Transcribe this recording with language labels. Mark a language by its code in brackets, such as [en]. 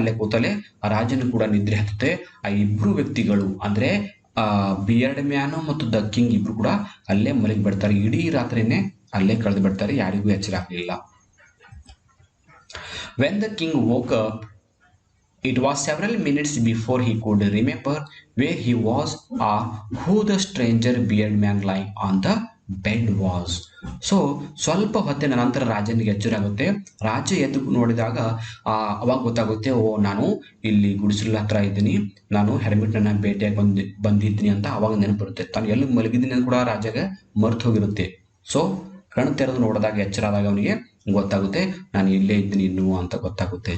[kn] ಅಲ್ಲೇ ಕೂತಲ್ಲೇ ರಾಜನು ಕೂಡ ನಿದ್ರೆ ಹತ್ತುತ್ತೆ. ಆ ಇಬ್ರು ವ್ಯಕ್ತಿಗಳು ಅಂದ್ರೆ ಬಿಯರ್ಡ್ ಮ್ಯಾನು ಮತ್ತು ದ ಕಿಂಗ್ ಇಬ್ರು ಕೂಡ ಅಲ್ಲೇ ಮಲಗಿ ಬಿಡ್ತಾರೆ. ಇಡೀ ರಾತ್ರಿನೇ ಅಲ್ಲೇ ಕಳೆದು ಬಿಡ್ತಾರೆ, ಯಾರಿಗೂ ಎಚ್ಚರ ಆಗಲಿಲ್ಲ. [en] When the king woke up It was several minutes before he could remember where he was or who the stranger beard man lying on the bed was. [kn] So ಸ್ವಲ್ಪ ಹೊತ್ತಿನ ನಂತರ ರಾಜನಿಗೆ ಎಚ್ಚರ ಆಗುತ್ತೆ. ರಾಜ ಎದ್ದು ನೋಡಿದಾಗ ಅವಾಗ ಗೊತ್ತಾಗುತ್ತೆ, ಓ ನಾನು ಇಲ್ಲಿ ಗುಡಿಸಲ ಹತ್ರ ಇದ್ದೀನಿ, ನಾನು ಹೆರ್ಮಿಟ್ನ ಭೇಟಿಯಾಗಿ ಬಂದಿದ್ದೀನಿ ಅಂತ ಅವಾಗ ನೆನಪು ಬರುತ್ತೆ. ತಾನು ಎಲ್ಲಿ ಮಲಗಿದ್ದೀನಿ ಅಂತ ಕೂಡ ರಾಜಗೆ ಮರ್ತು ಹೋಗಿರುತ್ತೆ. ಸೊ ಕಣ್ಣು ತೆರೆದು ನೋಡಿದಾಗ ಎಚ್ಚರ ಆದಾಗ ಅವನಿಗೆ ಗೊತ್ತಾಗುತ್ತೆ, ನಾನು ಇಲ್ಲೇ ಇದ್ದೀನಿ ಇನ್ನು ಅಂತ ಗೊತ್ತಾಗುತ್ತೆ.